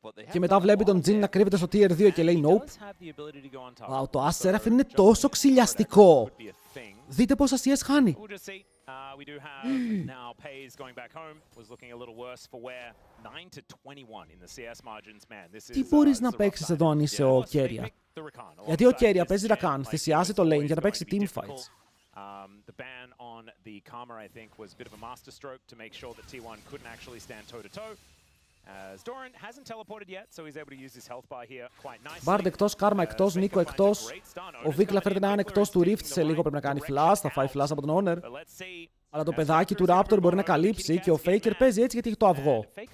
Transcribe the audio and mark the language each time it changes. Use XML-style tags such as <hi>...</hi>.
<el>Και μετά βλέπει τον Jin να κρύβεται στο tier 2 και λέει nope. Wow, το Ash Seraphim είναι τόσο ξυλιαστικό. Δείτε πόσα CS χάνει.</el> <en>We do have now Pays going back home was looking a little worse for wear 9-21 in the CS margins, man. This is.</en> <el>Τι μπορείς να παίξεις εδώ αν είσαι ο Keria? Γιατί ο Keria παίζει Rakan, θυσιάζει το lane για να παίξει Teamfights.</el> <en>The ban on the Karma, I think, was a bit of a masterstroke to make sure that T1 couldn't actually stand toe to toe. As Doran hasn't teleported yet, so he's able to use his health bar here quite nicely.</en> <el>Bard εκτός, Karma εκτός, Nico εκτός. Ο Vikla φέρεται να είναι εκτός του Rift σε λίγο, πρέπει να κάνει flash, θα φάει flash από τον Owner. Αλλά το παιδάκι του Raptor μπορεί να καλύψει και ο Faker παίζει έτσι γιατί έχει το αυγό.</el>